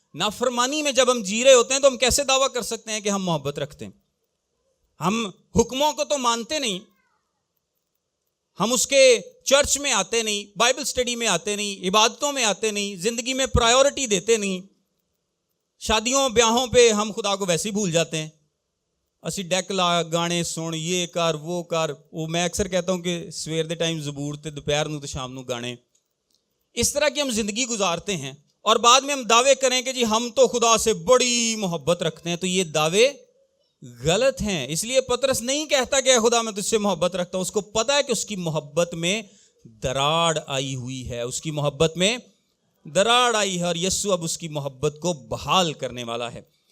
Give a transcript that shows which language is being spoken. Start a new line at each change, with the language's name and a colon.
Urdu: نافرمانی میں جب ہم جی رہے ہوتے ہیں تو ہم کیسے دعویٰ کر سکتے ہیں کہ ہم محبت رکھتے ہیں؟ ہم حکموں کو تو مانتے نہیں, ہم اس کے چرچ میں آتے نہیں, بائبل سٹڈی میں آتے نہیں, عبادتوں میں آتے نہیں, زندگی میں پرائیورٹی دیتے نہیں. شادیوں بیاہوں پہ ہم خدا کو ویسے ہی بھول جاتے ہیں.
Punjabi: اسی ڈیک لا گانے سن, یہ کر وہ کر.
Urdu: وہ میں اکثر کہتا ہوں کہ
Punjabi: سویر دے ٹائم زبور تے دوپہر نو تے شام نو گانے.
Urdu: اس طرح کی ہم زندگی گزارتے ہیں اور بعد میں ہم دعوے کریں کہ جی ہم تو خدا سے بڑی محبت رکھتے ہیں. تو یہ دعوے غلط ہیں. اس لیے پطرس نہیں کہتا کہ اے خدا میں تجھ سے محبت رکھتا ہوں. اس کو پتا ہے کہ اس کی محبت میں دراڑ آئی ہوئی ہے, اس کی محبت میں دراڑ آئی ہے, اور یسوع اب اس کی محبت کو بحال کرنے والا ہے.